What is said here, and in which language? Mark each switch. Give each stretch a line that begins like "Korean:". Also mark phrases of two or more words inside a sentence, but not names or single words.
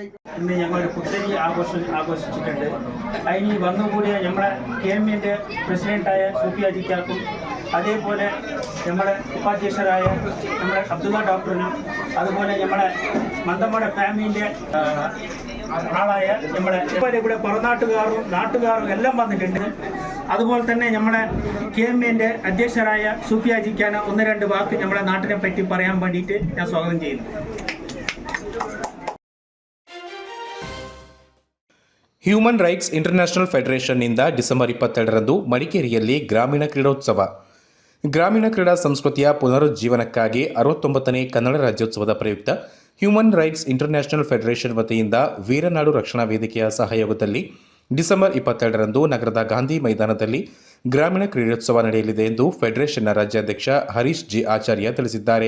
Malayalam: ഇന്ന് ഞങ്ങൾ പുത്തരി ആഘോഷിച്ചിട്ടുണ്ട്. അതിന് വന്നുകൂടിയ നമ്മളെ KMന്റെ പ്രസിഡന്റായ സൂഫിയാജിക്കാക്കും അതേപോലെ നമ്മുടെ ഉപാധ്യക്ഷരായ നമ്മുടെ അബ്ദുള്ള ഡോക്ടറിനും അതുപോലെ നമ്മുടെ മന്ദമ്മയുടെ ഫാമിലിൻ്റെ ആളായ നമ്മുടെ കൂടെ പുറനാട്ടുകാരും നാട്ടുകാരും എല്ലാം വന്നിട്ടുണ്ട്. അതുപോലെ തന്നെ നമ്മുടെ KMന്റെ അധ്യക്ഷരായ സൂഫിയാജിക്കാണ് ഒന്ന് രണ്ട് വാക്ക് നമ്മുടെ നാട്ടിനെ പറ്റി പറയാൻ വേണ്ടിയിട്ട് ഞാൻ സ്വാഗതം ചെയ്യുന്നു.
Kannada: ಹ್ಯೂಮನ್ ರೈಟ್ಸ್ ಇಂಟರ್ನ್ಯಾಷನಲ್ ಫೆಡರೇಷನ್ನಿಂದ ಡಿಸೆಂಬರ್ 22ರಂದು ಮಡಿಕೇರಿಯಲ್ಲಿ ಗ್ರಾಮೀಣ ಕ್ರೀಡೋತ್ಸವ. ಗ್ರಾಮೀಣ ಕ್ರೀಡಾ ಸಂಸ್ಕೃತಿಯ ಪುನರುಜ್ಜೀವನಕ್ಕಾಗಿ 69ನೇ ಕನ್ನಡ ರಾಜ್ಯೋತ್ಸವದ ಪ್ರಯುಕ್ತ ಹ್ಯೂಮನ್ ರೈಟ್ಸ್ ಇಂಟರ್ನ್ಯಾಷನಲ್ ಫೆಡರೇಷನ್ ವತಿಯಿಂದ ವೀರನಾಡು ರಕ್ಷಣಾ ವೇದಿಕೆಯ ಸಹಯೋಗದಲ್ಲಿ ಡಿಸೆಂಬರ್ 22ರಂದು ನಗರದ ಗಾಂಧಿ ಮೈದಾನದಲ್ಲಿ ಗ್ರಾಮೀಣ ಕ್ರೀಡೋತ್ಸವ ನಡೆಯಲಿದೆ ಎಂದು ಫೆಡರೇಷನ್ನ ರಾಜ್ಯಾಧ್ಯಕ್ಷ ಹರೀಶ್ ಜಿ ಆಚಾರ್ಯ ತಿಳಿಸಿದ್ದಾರೆ.